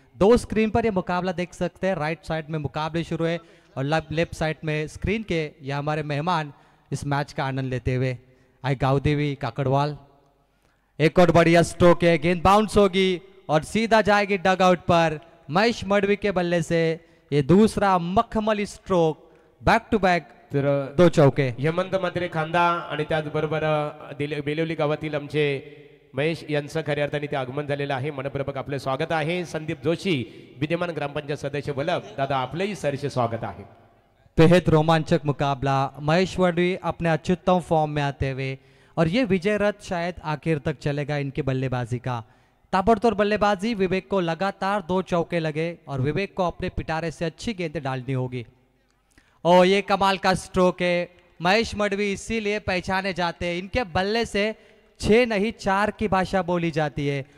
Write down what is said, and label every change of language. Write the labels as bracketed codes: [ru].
[hi] 2 screen पर यह मुकाबला देख सकते हैं. राइट साइड में मुकाबले शुरू है और लेफ्ट साइड में स्क्रीन के ये हमारे मेहमान इस मैच का आनंद लेते हुए आए गावदेवी काकड़वाल. एक और बढ़िया स्ट्रोक है, गेंद बाउंस होगी और सीधा जाएगी डग आउट पर. महेश मडवी के बल्ले से ये दूसरा मखमली स्ट्रोक, बैक टू बैक [mr] तर [hi] 2 चौके. [mr] हेमंत मात्रे खांदा आणि त्याचबरोबर बेलवली गावातील आमचे महेश यांचं खऱ्या अर्थाने ते आगमन झालेलं आहे. मनपूर्वक आपले स्वागत आहे. संदीप जोशी विद्यमान ग्रामपंचायत सदस्य वल्लभ दादा आपलेही सहर्ष स्वागत आहे. [hi] बेहद रोमांचक मुकाबला. महेश मडवी अपने अत्युत्तम फॉर्म में आते हुए, और ये विजय रथ शायद आखिर तक चलेगा इनकी बल्लेबाजी का. ताबड़तोड़ बल्लेबाजी, विवेक को लगातार 2 चौके लगे और विवेक को अपने पिटारे से अच्छी गेंदें डालनी होगी. और ये कमाल का स्ट्रोक है. महेश मडवी इसीलिए पहचाने जाते हैं, इनके बल्ले से 6 नहीं 4 की भाषा बोली जाती है.